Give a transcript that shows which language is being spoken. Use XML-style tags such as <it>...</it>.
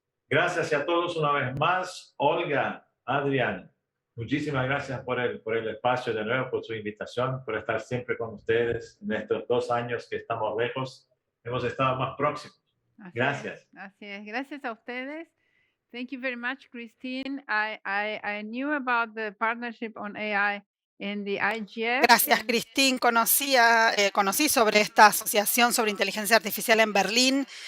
<es>Gracias a todos una vez más. Olga, Adrián, muchísimas gracias por el espacio de nuevo, por su invitación, por estar siempre con ustedes en estos 2 años que estamos lejos. Hemos estado más próximos. Gracias. Así es. Gracias a ustedes.</es> <en>Thank you very much, Christine. I knew about the partnership on AI in the IGF.</en> <es>Gracias, Christine. Conocí sobre esta asociación sobre inteligencia artificial en Berlín.</es>